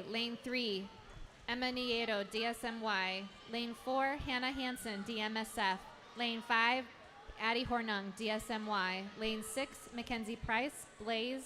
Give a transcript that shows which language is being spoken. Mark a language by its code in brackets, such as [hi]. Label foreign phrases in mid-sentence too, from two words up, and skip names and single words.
[en] Lane 3, Emma Nieto, DSMY. Lane 4, Hannah Hansen, DMSF. Lane 5, Addie Hornung, DSMY. Lane 6, Mackenzie Price, Blaze.